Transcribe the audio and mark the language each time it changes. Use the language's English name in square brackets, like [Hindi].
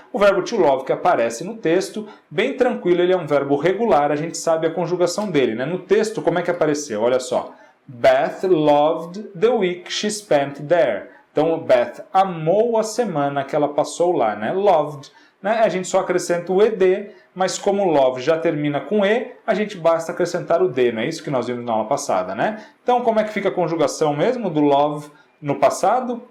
[Portuguese] O verbo to love que aparece no texto, bem tranquilo, ele é um verbo regular, a gente sabe a conjugação dele, né? No texto, como é que apareceu? Olha só, [English] Beth loved the week she spent there. [Portuguese] Então, Beth amou a semana que ela passou lá, né? Loved, né? A gente só acrescenta o ed, mas como love já termina com e, a gente basta acrescentar o d, não é isso que nós vimos na aula passada, né? Então, como é que fica a conjugação mesmo do love no passado?